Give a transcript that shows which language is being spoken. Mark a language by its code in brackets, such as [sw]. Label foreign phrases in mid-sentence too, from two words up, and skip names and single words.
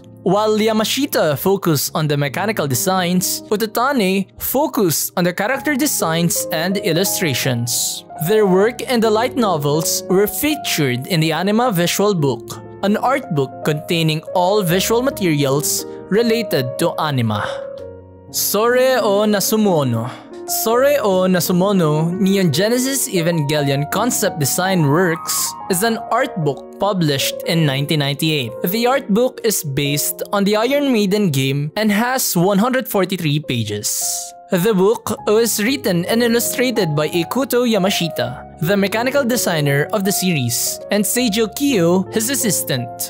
[en] While Yamashita focused on the mechanical designs, Utatani focused on the character designs and illustrations. Their work in the light novels were featured in the Anima Visual Book, an art book containing all visual materials related to Anima. Sore o Nasumono. Sore o Nasumono, Neon Genesis Evangelion Concept Design Works is an art book published in 1998. The art book is based on the Iron Maiden game and has 143 pages. The book was written and illustrated by Ikuto Yamashita the mechanical designer of the series, and Seijo Kyo, his assistant.